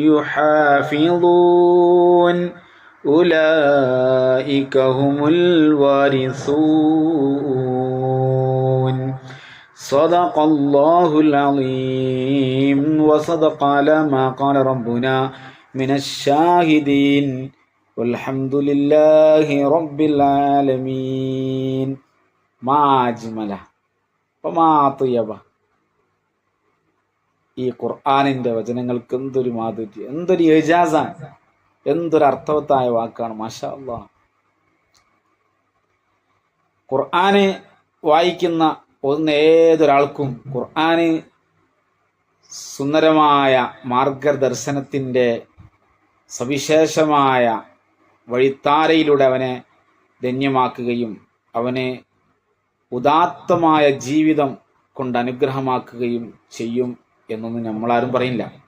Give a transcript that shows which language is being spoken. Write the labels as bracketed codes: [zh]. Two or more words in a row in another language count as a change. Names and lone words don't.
[ar] يحافظون أولئك هم الوارثون صدق الله العظيم وصدق على ما قال ربنا من الشاهدين والحمد لله رب العالمين ما أجمله وما أطيبه. [ml] ഈ ഖുർആനിൻ്റെ വചനങ്ങൾക്ക് എന്തൊരു മാധുര്യം, എന്തൊരു എജാസാണ്, എന്തൊരു അർത്ഥവത്തായ വാക്കാണ്. [ar] ما شاء الله. [ml] ഖുർആന് വായിക്കുന്ന ഏതൊരാൾക്കും ഖുർആന് സുന്ദരമായ മാർഗദർശനത്തിൻ്റെ സവിശേഷമായ വഴിത്താരയിലൂടെ അവനെ ധന്യമാക്കുകയും അവനെ ഉദാത്തമായ ജീവിതം കൊണ്ട് അനുഗ്രഹമാക്കുകയും ചെയ്യും എന്നൊന്നും നമ്മളാരും പറയില്ല.